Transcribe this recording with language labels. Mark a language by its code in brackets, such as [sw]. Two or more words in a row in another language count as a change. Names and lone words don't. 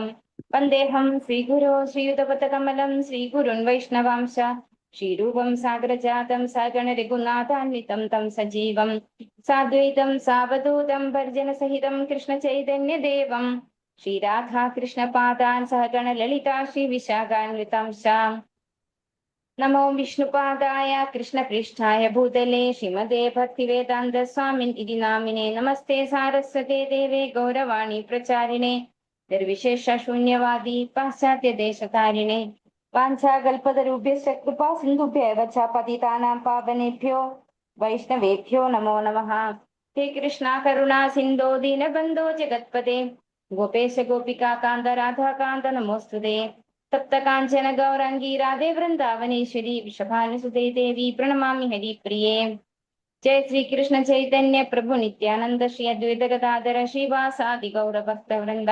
[sa] वन्देहं श्रीगुरो श्रीयुतपदकमलं श्रीगुरून् वैष्णवांश श्रीरूपं सागरजातं सगण रघुनाथान्वितं तं सजीवं साद्वैतं सावधूतं भर्जनसहितं कृष्ण चैतन्यदेवं श्रीराधा कृष्णपादान् सहगण ललिता श्री विशाखान्वितांश. नमो विष्णुपादाय कृष्णपृष्ठाय भूतले श्रीमते भक्तिवेदान्त स्वामिन् इति नामिने. नमस्ते सारस्वते देवे गौरवाणि प्रचारिणे निर्विशेष शून्यवादि पाश्चात्य देशकारिणे. वाञ्चाकल्पतरुभ्यश्च कृपा सिन्धुभ्यैव च पतितानां पावनेभ्यो वैष्णवेभ्यो नमो नमः. हे कृष्ण करुणा सिन्धो दीनबन्धो जगत्पदे गोपेश गोपिका कान्त राधाकान्त नमोस्तुते. तप्त काञ्चन गौराङ्गी राधे वृन्दावनेश्वरि वृषभानुसुते देवि प्रणमामि हरिप्रिये. जय श्रीकृष्ण चैतन्य प्रभु नित्यानन्द श्री अद्वैत गदाधर श्रीवासादि गौरभक्तवृन्द.